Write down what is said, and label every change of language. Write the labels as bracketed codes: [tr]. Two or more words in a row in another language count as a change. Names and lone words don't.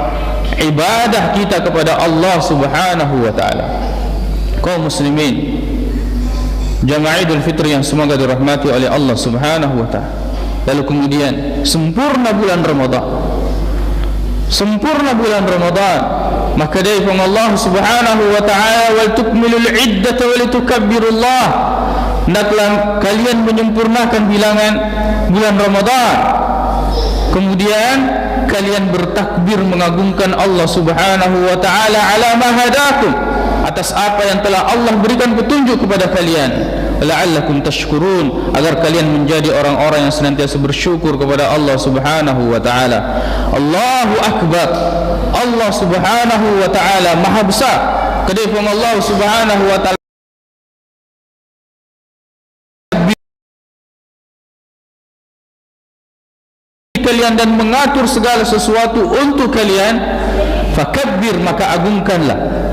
[id] Ibadah kita kepada Allah [ar] سبحانه وتعالى. [id] Kaum muslimin, jamaah Idul Fitri yang semoga dirahmati oleh Allah [ar] سبحانه وتعالى. [id] Lalu kemudian sempurna bulan Ramadan. Sempurna bulan Ramadan, maka dari Allah [ar] سبحانه وتعالى, "ولتكملوا العدة ولتكبروا الله." [id] hendaklah kalian menyempurnakan bilangan bulan Ramadan. Kemudian kalian bertakbir mengagungkan Allah [ar] سبحانه وتعالى على ما هداكم, [id] atas apa yang telah Allah berikan petunjuk kepada kalian, [ar] لعلكم تشكرون, [id] agar kalian menjadi orang-orang yang senantiasa bersyukur kepada Allah [ar] سبحانه وتعالى. الله أكبر. [id] Allah [ar] سبحانه وتعالى [id] maha besar. Kedai Allah [ar] سبحانه وتعالى [id] kalian dan mengatur segala sesuatu untuk kalian, fakabbir, maka agungkanlah.